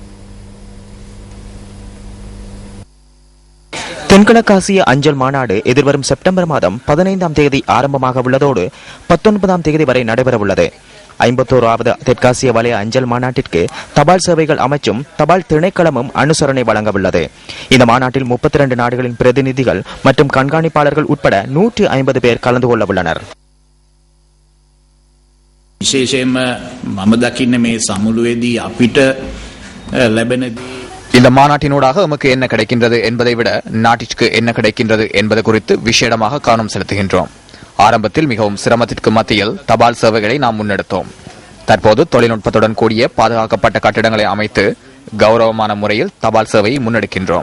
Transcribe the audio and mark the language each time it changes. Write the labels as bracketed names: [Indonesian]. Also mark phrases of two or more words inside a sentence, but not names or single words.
[Tamil] தென்கிழக்காசிய அஞ்சல் மாநாடு எதிர்வரும் செப்டம்பர் மாதம் 15ஆம் தேதி ஆரம்பமாக உள்ளதோடு 19ஆம் தேதி வரை நடைபெறவுள்ளது. 51வது தெற்காசிய வலய அஞ்சல் மாநாட்டிற்கு தபால் சேவைகள் அமைச்சும் தபால் திணைக்களமும் அனுசரணை வழங்கவுள்ளது. இந்த மாநாட்டில் 32 நாடுகளின் பிரதிநிதிகள் மற்றும் கண்காணிப்பாளர்கள் உட்பட 150 பேர் கலந்து கொள்ள உள்ளனர். [Sinhala] විශේෂයෙන්ම මම දකින්නේ මේ සමුළුවේදී අපිට ලැබෙන [Tamil] இந்த மாநாட்டினூடாக எமக்கு என்ன கிடைக்கின்றது என்பதை விட நாட்டிற்கு என்ன கிடைக்கின்றது என்பது குறித்து விசேடமாக கவனம் செலுத்துகின்றோம். ஆரம்பத்தில் மிகவும் சிரமத்திற்கு மத்தியில் தபால் சேவைகளை நாம் முன்னெடுத்தோம். தற்போது தொழில்நுட்பத்துடன் கூடிய பாதுகாக்கப்பட்ட கட்டிடங்களை அமைத்து கௌரவமான முறையில் தபால் சேவையை முன்னெடுக்கின்றோம்.